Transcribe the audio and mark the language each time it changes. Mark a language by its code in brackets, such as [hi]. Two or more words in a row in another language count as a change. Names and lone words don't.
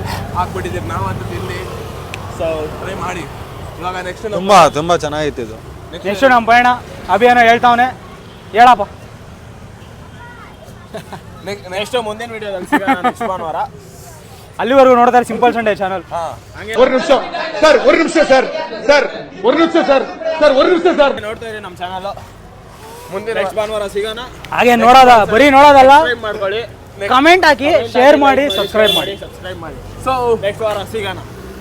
[kn] ಹಾಕ್ಬಿಟ್ಟಿದ್ದೀರಿ, ನಾವಂತೂ ತಿನ್ನಿ. [en] so try [kn] ಮಾಡಿ. ಇವಾಗ ನೆಕ್ಸ್ಟ್ ತುಂಬಾ ಚೆನ್ನಾಗಿತ್ತು ಇದು. ನೆಕ್ಸ್ಟ್ ನಮ್ಮ ಪಯಣ ಅಭಿಯಾನ ಹೇಳ್ತಾವನೆ. ಹೇಳಪ್ಪ. ನೆಕ್ಸ್ಟ್ ಮುಂದಿನ ವಿಡಿಯೋದಲ್ಲಿ ಸಿಗೋಣ ನೆಕ್ಸ್ಟ್ ಭಾನುವಾರ. ಅಲ್ಲಿವರೆಗೂ ನೋಡ್ತಾರೆ ಸಿಂಪಲ್ ಸಂಡೇ ಚಾನಲ್. [ta] ஒரு நிமிஷம் சார், ஒரு நிமிஷம் சார், சார் ஒரு நிமிஷம் சார், சார் ஒரு நிமிஷம் சார். [kn] ನೋಡ್ತಾ ಇರಿ ನಮ್ಮ ಚಾನಲ್. ಮುಂದಿನ ನೆಕ್ಸ್ಟ್ ಭಾನುವಾರ ಸಿಗೋಣ. ಹಾಗೆ ಬರೀ ನೋಡೋದಲ್ಲ, ಸಬ್ಸ್ಕ್ರೈಬ್ ಮಾಡ್ಕೊಳ್ಳಿ, ಕಮೆಂಟ್ ಹಾಕಿ, ಶೇರ್ ಮಾಡಿ, ಸಬ್ಸ್ಕ್ರೈಬ್ ಮಾಡಿ. [en] so next [kn] ವಾರ ಸಿಗೋಣ.